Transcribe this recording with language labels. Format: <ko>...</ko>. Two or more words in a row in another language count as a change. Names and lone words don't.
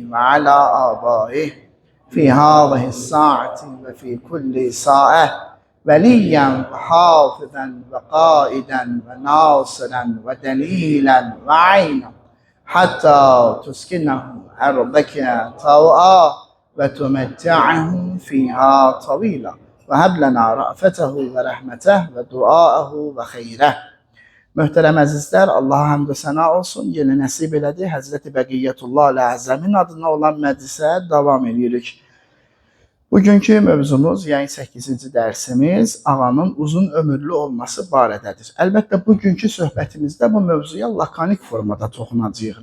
<ar>وعلى آبائه في هذه الساعة وفي كل ساعة وليا وحافظا وقائدا وناصرا ودليلا وعينا حتى تسكنه أرضك طوعا وتمتعه فيها طويلا وهب لنا رأفته ورحمته ودعاءه وخيره.</ar> <az>Möhtərəm əzizlər, Allaha həmd və səna olsun. Yenə nəsib elədi. Həzrəti Bəqiyyətullah Əzəmin adına olan məclisə davam edirik. Bugünkü mövzumuz, yəni 8-ci dərsimiz ağanın uzun ömürlü olması barədədir. Əlbəttə, bugünkü söhbətimizdə bu mövzuya lakonik formada toxunacağıq.</az>